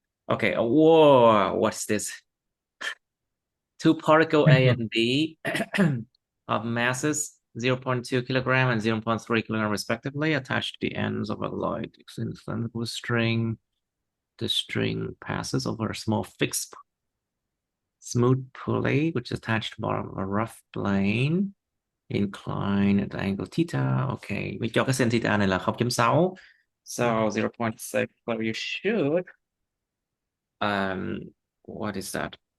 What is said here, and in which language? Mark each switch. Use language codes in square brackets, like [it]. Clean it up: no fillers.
[en] Okay, whoa, what's this? Two particle A and B of masses 0.2 kilogram and 0.3 kilogram respectively attached to the ends of a light cylindrical string. The string passes over a small fixed smooth pulley which is attached to bottom of a rough plane. Incline at the angle theta. [vi] Okay, mình cho cái sin theta này là 0.6. [en] So 0.6, well, you should, um, what is that?